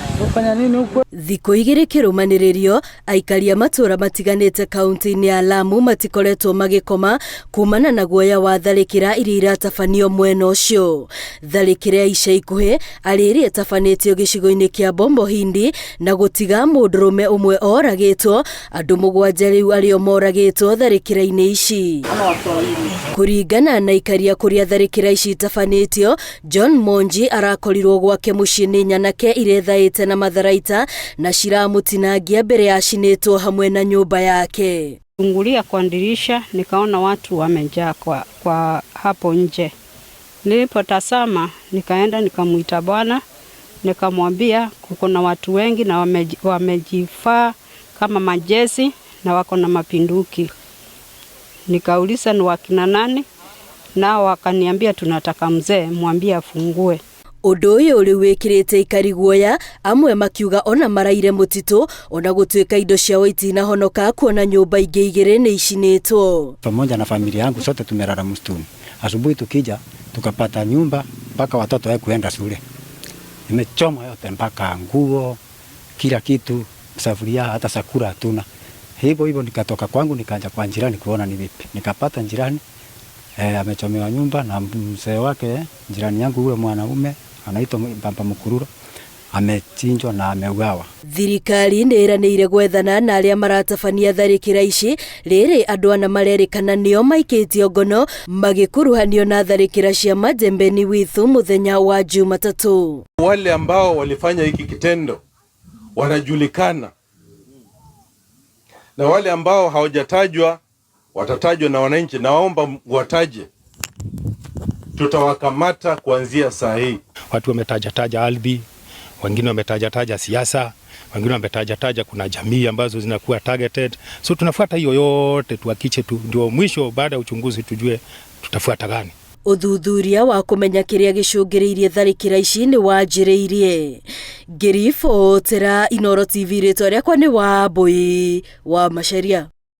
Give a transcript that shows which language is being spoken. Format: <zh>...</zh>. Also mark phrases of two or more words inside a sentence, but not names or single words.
<sw>Kufanya nini huko?</sw> <ki>Thikũ igĩrĩ kĩrũmanĩrĩrio, aikari a matũũra matiganĩte kaunti-inĩ ya Lamu matikoretwo magĩkoma kumana na guoya wa tharĩkĩra iria iratabanio mwena ũcio. Tharĩkĩra ya ica ikuhĩ arĩrĩ ĩtabanĩtio gĩcigo-inĩ kĩa Bombo Hindi na gũtiga mũndũrũme ũmwe oragĩtwo, andũ 7 rĩu arĩo moragĩtwo tharĩkĩra-inĩ ici. Kũringana na ikaria kũrĩa tharĩkĩra ici itabanĩtio, John Monji arakorirwo gwake mũciĩ nĩ nyanake irethaĩte na matharaita na ciramũtinangia mbere ya acinĩtwo hamwe na nyũmba yake.</ki> <sw>Fungulia kwa dirisha nikaona watu wamejaa kwa hapo nje. Nilipotazama nikaenda nikamuita bwana, nikamwambia kuna watu wengi na wamejifaa kama majezi na wako na mapinduki. Nikauliza ni wakina nani, nao wakaniambia tunataka mzee mwambie afungue.</sw> <ki>Ũndũ ũyũ ũrĩ wĩkĩrĩte ikari guoya, amwe makiuga ona maraire mũtitũ ona gũtuĩka indo ciao itinahonoka kuona nyũmba ingĩ igĩrĩ nĩ icinĩtwo.</ki> <sw>Pamoja na familia yangu sote tumelala msituni. Asubuhi tukija tukapata nyumba mpaka watoto wao kuenda shule. Imechoma yote mpaka nguo, kila kitu, safuria, hata sakura hatuna. Hivyo nikatoka kwangu nikaja kwa jirani kuona ni vipi. Nikapata jirani amechomewa nyumba na mzee wake, jirani yangu huyo mwanaume anaitwa Baba Mkururo, amechinjwa na ameuawa.</sw> <ki>Thirikari nĩĩranĩire gwethana na arĩa maratabania tharĩkĩra ici, rĩrĩ andũ ana marerĩkana nĩo maikĩtio ngono magĩkuruhanio na tharĩkĩra cia Majembeni Withu mũthenya wa Jumatatu.</ki> <sw>Wale ambao walifanya hiki kitendo wanajulikana, na wale ambao hawajatajwa watatajwa na wananchi. Naomba wataje, tutawakamata kuanzia saa hii. Watu wametaja ardhi, wengine wametaja siasa, wengine wametaja kuna jamii ambazo zinakuwa targeted. So tunafuata hiyo yote tuhakiche tu, ndio mwisho baada ya uchunguzi tujue tutafuata gani.</sw> <ki>Uthuthuria wa kũmenya kĩrĩa gĩcũngĩrĩirie tharĩkĩra ici nĩ wanjĩrĩirie. Ngĩribotera Inooro TV, rĩtwa rĩakwa nĩ Wambui wa Macharia.</ki>